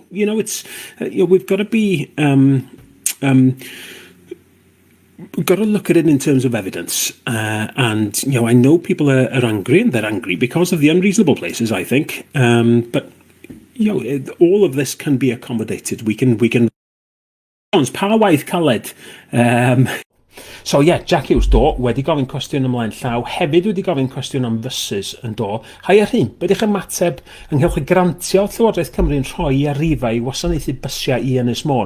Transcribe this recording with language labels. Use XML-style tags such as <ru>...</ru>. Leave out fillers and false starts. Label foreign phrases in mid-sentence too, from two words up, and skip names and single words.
<en>It's we've got to be we've got to look at it in terms of evidence. And I know people are angry, and they're angry because of the unreasonable places, I think. But all of this can be accommodated. We can.</en> <cy>Pa waith caled.</cy> <en>So yeah,</en> <cy>Jac Hughes do wedi gofyn cwestiwn ymlaen llaw, hefyd wedi gofyn cwestiwn am fysys yn do. Hai Rhun, be ydych ymateb ynghylch y grantio Llywodraeth Cymru'n rhoi i Arriva i wasanaethu bysiau i Ynys Môn?</cy>